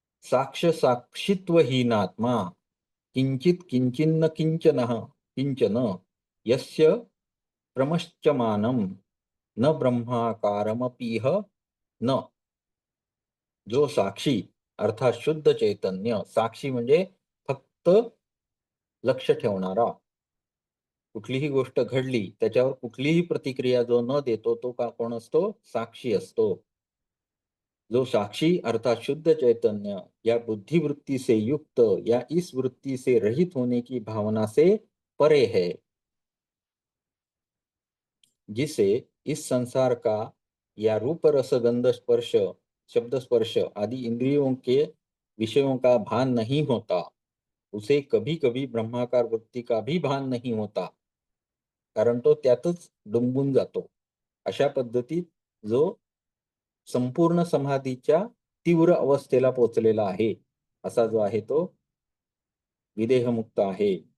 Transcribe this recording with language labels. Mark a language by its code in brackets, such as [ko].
[sa] साक्ष साक्षित्वहीनात्मा किंचित किंचिन्न किंचनः किंचन यस्य प्रमश्चमानं न ब्रह्माकारमपीह न. [hi] जो साक्षी अर्थात शुद्ध चैतन्य, [mr] साक्षी म्हणजे फक्त लक्ष ठेवणारा, कुठलीही गोष्ट घडली त्याच्यावर कुठलीही प्रतिक्रिया जो न देतो तो का कोण असतो? साक्षी असतो. [hi] जो साक्षी अर्थात शुद्ध चैतन्य या बुद्धिवृत्ति से युक्त या इस वृत्ति से रहित होने की भावना से परे है, जिसे इस संसार का या रूप रस गंध स्पर्श शब्द स्पर्श आदि इंद्रियों के विषयों का भान नहीं होता, उसे कभी कभी ब्रह्माकार वृत्ति का भी भान नहीं होता, [mr] कारण तो त्यातच डुंबून जातो. अशा पद्धतीत जो संपूर्ण समाधीच्या तीव्र अवस्थेला पोहोचलेला आहे, असा जो आहे तो विदेहमुक्त आहे.